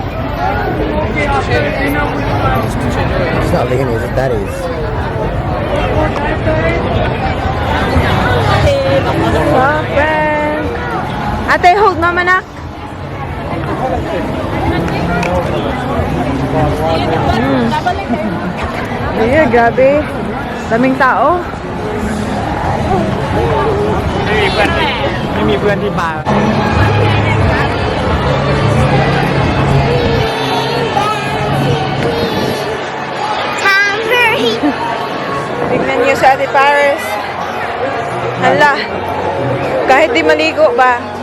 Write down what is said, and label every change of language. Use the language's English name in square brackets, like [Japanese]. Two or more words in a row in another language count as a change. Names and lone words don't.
[English] It's not Leonie's, it's Daddy's. Muffin. [Filipino] Ate, hold mama nak. Yeah, grabe. Daming tao. [Thai] ไม่มีเพื่อนที่บาร์ [Filipino] Tom Berry. Tignan niyo si Ate Paris. Hala. Kahit di maligo ba?